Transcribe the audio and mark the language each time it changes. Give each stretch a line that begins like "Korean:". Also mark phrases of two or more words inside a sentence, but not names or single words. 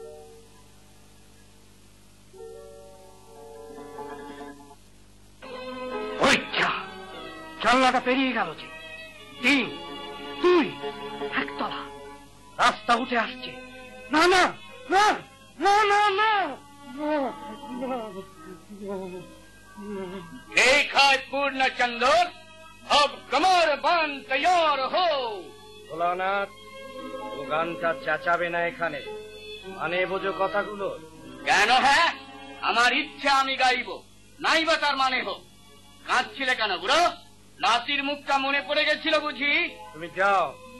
Bangla: জানলাটা পেরিয়ে গেল যে। 3, 2, একতলা, রাস্তা উঠে আসছে। না না না না না না,
Hindi: देखा पूर्ण चंदर, अब कमर बांध तैयार हो।
Bangla: ভোলানাথ, ও গানটা চেঁচাবে না এখানে, মানে বোঝো কথাগুলো। কেন? হ্যাঁ, আমার ইচ্ছা আমি গাইব, নাই বা তার মানে হোক। কাঁদছিলে কেন বুড়ো? নাতির মুখটা মনে পড়ে গেছিল বুঝি? তুমি যাও।